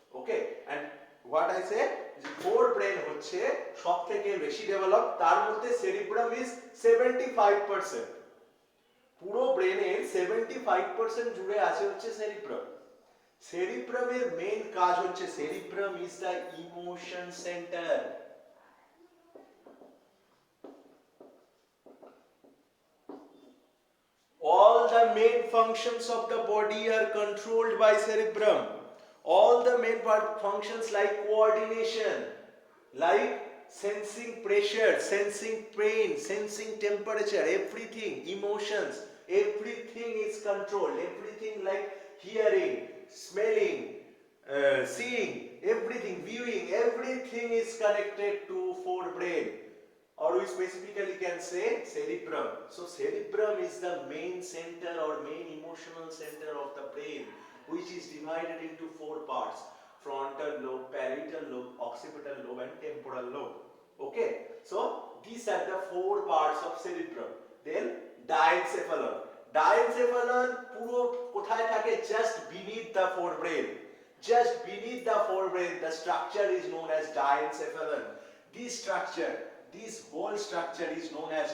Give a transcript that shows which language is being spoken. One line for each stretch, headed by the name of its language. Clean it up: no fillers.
English: Okay, and what I say,
Bangla: যে forebrain হচ্ছে সবথেকে বেশি ডেভেলপ, তার মধ্যে
English: cerebrum is 75%.
Bangla: পুরো ব্রেনের 75% জুড়ে আছে হচ্ছে সেরিব্রাম। সেরিব্রামের মেইন কাজ হচ্ছে,
English: Cerebrum is the emotion centre. All the main functions of the body are controlled by cerebrum. All the main functions like coordination, like sensing pressure, sensing pain, sensing temperature, everything, emotions, everything is controlled. Everything like hearing, smelling, seeing, everything, viewing, everything is connected to forebrain, or we specifically can say cerebrum. So cerebrum is the main center or main emotional center of the brain, which is divided into four parts: frontal lobe, parietal lobe, occipital lobe and temporal lobe. Okay, so these are the four parts of cerebrum. Then diencephalon.
Bangla: Diencephalon পুরো কোথায় থাকে?
English: Just beneath the forebrain. Just beneath the forebrain, the structure is known as diencephalon. This structure, this whole structure is known as